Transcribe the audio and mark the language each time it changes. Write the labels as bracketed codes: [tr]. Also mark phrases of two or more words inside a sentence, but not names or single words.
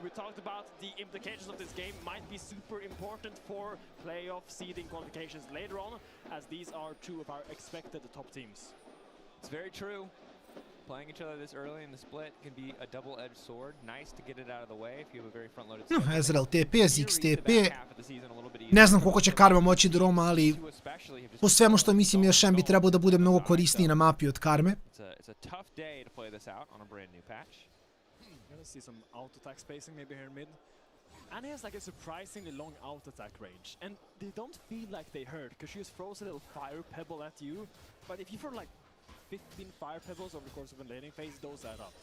[en] We talked about the implications of this game might be super important for playoff seeding qualifications later on, as these are two of our expected top teams. It's very true. Playing each other this early in the split can be a double-edged sword. Nice to get it out of the way if you have a very front-loaded No, Ezreal TP, Ziggs TP. [sr] Ne znam koliko će Karma moći da roma, ali po svemu što mislim je Shen bi trebao da bude mnogo korisniji na mapi od Karme. [en] It's a tough day to play this out on a brand new patch. You're gonna see some auto-attack spacing maybe here mid. And he has like a surprisingly long auto-attack range. And they don't feel like they hurt, because she just throws a little fire pebble at you. But if you throw like 15 fire pebbles over the course of a laning phase, those add up.